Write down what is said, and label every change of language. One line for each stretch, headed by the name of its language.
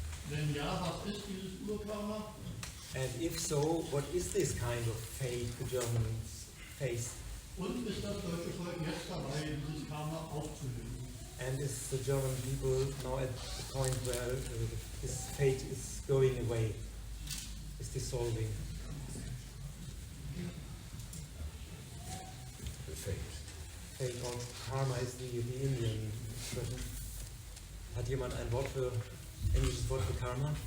German: Wenn ja, was ist dieses Urkarma?
English: And if so, what is this kind of fate the Germans face?
German: Und ist das deutsche Volk jetzt dabei, dieses Karma aufzulösen?
English: And is the German people now at the point where this fate is going away, is dissolving? The fate. Fate or karma is the Indian expression.
German: Hat jemand ein Wort für, englisches Wort für karma?